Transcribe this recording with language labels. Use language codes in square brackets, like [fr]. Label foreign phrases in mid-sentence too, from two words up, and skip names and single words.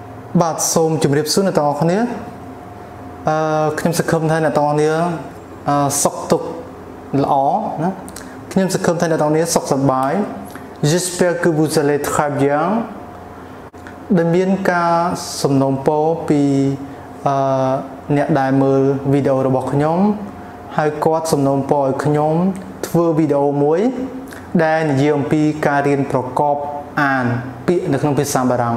[km] បាទសូមជម្រាបសួរអ្នកទាំងអស់គ្នាខ្ញុំសង្ឃឹមថាអ្នកទាំងអស់គ្នាសុខទុក្ខល្អណាខ្ញុំសង្ឃឹមថាអ្នកទាំងអស់គ្នាសុខសប្បាយ [fr] J'espère que vous allez très bien [km] ដែលមានការសំណូមពរពីអ្នកដែលមើលវី ដេអូរបស់ខ្ញុំហើយគាត់សំណូមពរឲ្យខ្ញុំធ្វើវីដេអូមួយដែលនិយាយអំពីការរៀនប្រកបអានពាក្យនៅក្នុងភាសាបារាំង